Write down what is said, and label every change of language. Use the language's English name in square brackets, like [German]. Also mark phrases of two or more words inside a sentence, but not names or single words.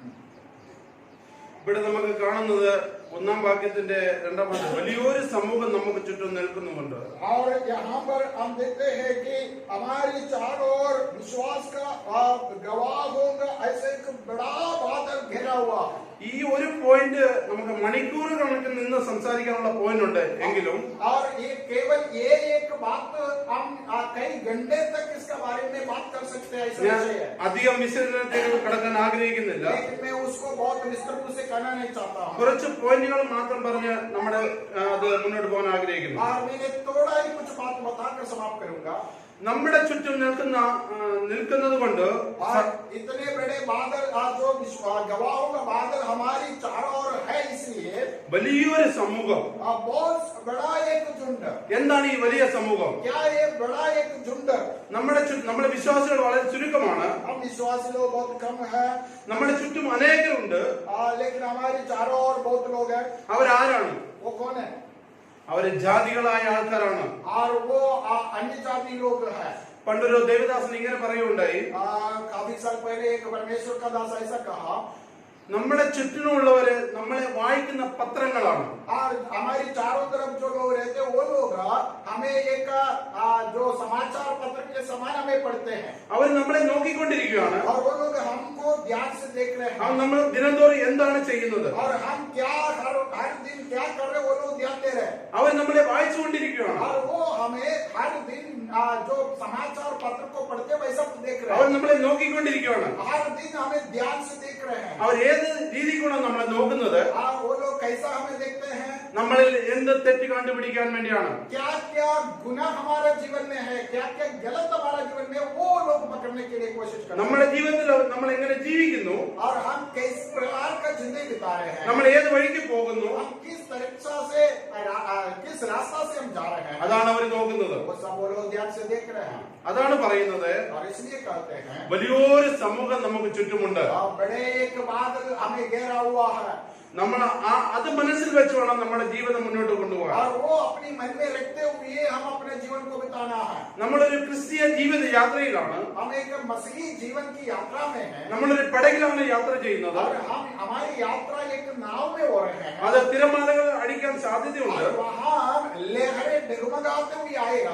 [Malayalam] ഇവിടെ നമുക്ക് കാണുന്നത് 1-ാം വാക്യത്തിന്റെ 2-ാം വാക്യം വലിയൊരു സമൂഹം നമുക്ക് ചുറ്റും നിൽക്കുന്നുണ്ട്. [Hindi] और यहाँ पर हम देखते हैं कि हमारी चारों ओर विश्वास का गवाह होगा ऐसे एक बड़ा बादल घेरा हुआ. [Malayalam] ഈ ഒരു പോയിന്റ് നമുക്ക് മണിക്കൂർ കണക്കിൽ നിന്ന് സംസാരിക്കാനുള്ള പോയിന്റ് ഉണ്ട് എങ്കിലും [Hindi] और ये केवल ये एक बात हम कई घंटे तक इसके बारे में बात कर सकते हैं. [Malayalam] ഞാൻ അധികം വിശദീകരണത്തിലേക്ക് കടക്കാൻ ആഗ്രഹിക്കുന്നില്ല. [Hindi] लेकिन मैं उसको बहुत विस्तृत से कहना नहीं चाहता हूँ. [Malayalam] കുറച്ച് പോയിന്റുകൾ മാത്രം പറഞ്ഞ് നമ്മുടെ അത് മുന്നോട്ട് പോകാൻ ആഗ്രഹിക്കുന്നു. [Hindi] और मैंने थोड़ा ही कुछ बात बताकर समाप्त करूंगा. [Malayalam] നമ്മുടെ ചുറ്റും നിൽക്കുന്നത് കൊണ്ട് [Hindi] इतने बड़े बादल जो गवाहों का बादल हमारी चारों ओर है, इसलिए [Malayalam] വലിയൊരു സമൂഹം. [Hindi] बहुत बड़ा एक झुंड. [Malayalam] എന്താണ് ഈ വലിയ സമൂഹം? [Hindi] क्या ये बड़ा एक झुंड? [Malayalam] നമ്മുടെ വിശ്വാസികൾ വളരെ ചുരുക്കമാണ്. [Hindi] हम विश्वासी लोग बहुत कम है. [Malayalam] നമ്മുടെ ചുറ്റും അനേകരുണ്ട്. [Hindi] लेकिन हमारी चारों ओर बहुत लोग हैं. [Malayalam] അവരാരാണ്? [Hindi] वो कौन है? [Malayalam] അവര് ജാതികളായ ആൾക്കാരാണ്. [Hindi] और वो अन्य जाति लोग हैं. [Malayalam] പണ്ടൊരു ദേവദാസൻ ഇങ്ങനെ പറയുകയുണ്ടായി, [Hindi] काफी साल पहले एक परमेश्वर का दास ऐसा कहा, [Malayalam] നമ്മുടെ ചുറ്റിനുമുള്ളവര് നമ്മളെ വായിക്കുന്ന പത്രങ്ങളാണ്. [Hindi] और हमारी चारों तरफ जो लोग रहते हैं वो लोग हमें एक जो समाचार पत्र के समान हमें पढ़ते हैं. [Malayalam] അവർ നമ്മളെ നോക്കിക്കൊണ്ടിരിക്കുകയാണ്. [Hindi] और वो लोग हमको ध्यान से देख रहे हैं. [Malayalam] നമ്മൾ ദിനംതോറും എന്താണ് ചെയ്യുന്നത്, [Hindi] और हम क्या हर दिन क्या कर रहे हैं वो लोग ध्यान दे रहे हैं. [Malayalam] അവർ നമ്മളെ വായിച്ചുകൊണ്ടിരിക്കുകയാണ്. [Hindi] और वो हमें हर दिन जो समाचार पत्र को पढ़ते वैसा देख रहे [Malayalam] അവർ [Hindi] हैं. [Malayalam] നമ്മളെ നോക്കിക്കൊണ്ടിരിക്കുകയാണ്. [Hindi] हर दिन हमें ध्यान से देख रहे हैं. [Malayalam] അവർ ഏത് രീതിക്കാണ് നമ്മളെ നോക്കുന്നത്? [Hindi] वो लोग कैसा हमें देखते हैं? [Malayalam] നമ്മളിൽ എന്ത് തെറ്റ് കണ്ടുപിടിക്കാൻ വേണ്ടിയാണ്? [Hindi] क्या क्या गुनाह हमारे जीवन में है, क्या क्या गलत हमारा जीवन में, वो लोग पकड़ने के लिए कोशिश करते हैं. [Malayalam] നമ്മുടെ ജീവിതത്തിൽ നമ്മൾ എങ്ങനെ ജീവിക്കുന്നു, [Hindi] और हम किस प्रकार का जिंदगी बिता रहे हैं, [Malayalam] നമ്മൾ ഏത് വഴിക്ക് പോകുന്നു, [Hindi] हम किस तरीका से किस रास्ता से हम जा रहे हैं, [Malayalam] അതാണ് അവർ നോക്കുന്നത്. [Hindi] वो सब वो लोग ध्यान से देख रहे हैं. [Malayalam] അതാണ് പറയുന്നത് [Hindi] और इसलिए कहते हैं [Malayalam] വലിയൊരു സമൂഹം നമുക്ക് ചുറ്റുമുണ്ട്. [Hindi] बड़े एक बादल हमें घेरा हुआ है. [Malayalam] നമ്മൾ അത് മനസ്സിൽ വെച്ച് വേണം നമ്മുടെ ജീവിതം മുന്നോട്ട് കൊണ്ടുപോകാൻ. [Hindi] और वो अपनी मन में रखते हुए हम अपने जीवन को बिताना है. [Malayalam] നമ്മളൊരു ക്രിസ്തീയ ജീവിത യാത്രയിലാണ്. [Hindi] हम एक मसीही जीवन की यात्रा में हैं. [Malayalam] നമ്മളൊരു പടകിലാണ് യാത്ര ചെയ്യുന്നത്. [Hindi] और हम हमारी यात्रा एक नाव में हो रहे हैं. [Malayalam] അത് തിരമാലകൾ അടിക്കാൻ സാധ്യതയുണ്ട്. [Hindi] और वहाँ लहरें डगमगाते हुए आएगा.